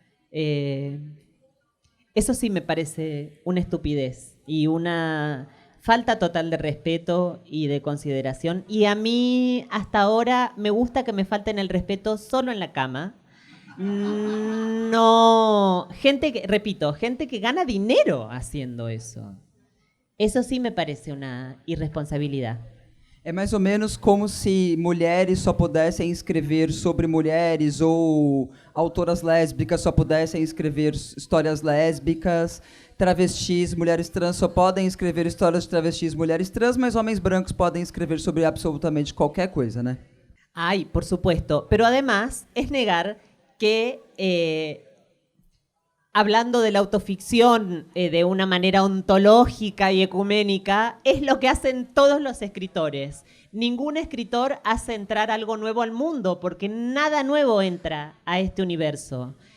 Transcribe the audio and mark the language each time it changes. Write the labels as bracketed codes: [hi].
[es] Eso sí me parece una estupidez y una falta total de respeto y de consideración. Y a mí hasta ahora me gusta que me falten el respeto solo en la cama. No, gente que gana dinero haciendo eso. Eso sí me parece una irresponsabilidad. [pt] É mais ou menos como se mulheres só pudessem escrever sobre mulheres ou autoras lésbicas só pudessem escrever histórias lésbicas, travestis, mulheres trans só podem escrever histórias de travestis, mulheres trans, mas homens brancos podem escrever sobre absolutamente qualquer coisa, né? [es] Ay, por supuesto. Pero además es negar que hablando de la autoficción de una manera ontológica y ecuménica, es lo que hacen todos los escritores. Ningún escritor hace entrar algo nuevo al mundo, porque nada nuevo entra a este universo.